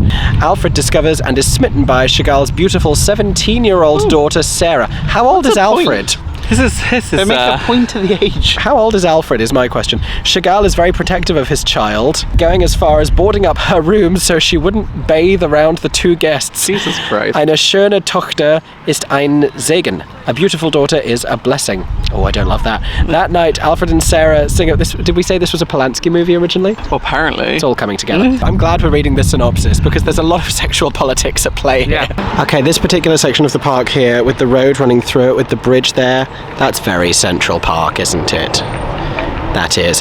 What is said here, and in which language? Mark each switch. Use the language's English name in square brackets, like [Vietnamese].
[English] Alfred discovers and is smitten by Chagall's beautiful 17-year-old daughter, Sarah. How old is Alfred? This is They make a point of the age. How old is Alfred is my question. Chagall is very protective of his child, going as far as boarding up her room so she wouldn't bathe around the two guests. Jesus Christ. [German] Eine schöne Tochter ist ein Segen. [English] A beautiful daughter is a blessing. Oh, I don't love that. That night, Alfred and Sarah sing up this. Did we say this was a Polanski movie originally? Well, apparently. It's all coming together. I'm glad we're reading the synopsis because there's a lot of sexual politics at play here. Okay, this particular section of the park here with the road running through it with the bridge there, that's very Central Park, isn't it? That is.